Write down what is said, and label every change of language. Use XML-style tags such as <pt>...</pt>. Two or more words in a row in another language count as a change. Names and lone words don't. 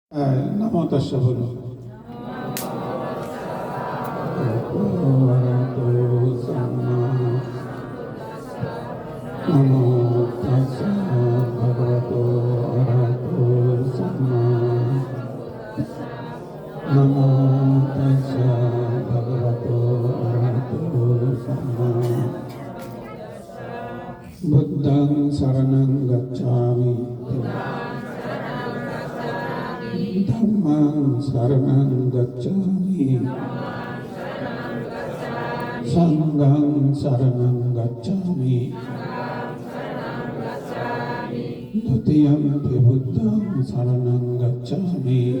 <pi>নমো তাস্সা বলো। নমো তাস্সা ভগবতো অরহতো সাম্মা। নমো তাস্সা ভগবতো অরহতো সাম্মা। বুদ্ধং শরণং গচ্ছামি, ধম্মং শরণং গচ্ছামি, সংঘং শরণং গচ্ছামি, দ্বিতীয়ম্পি বুদ্ধং শরণং গচ্ছামি,</pi>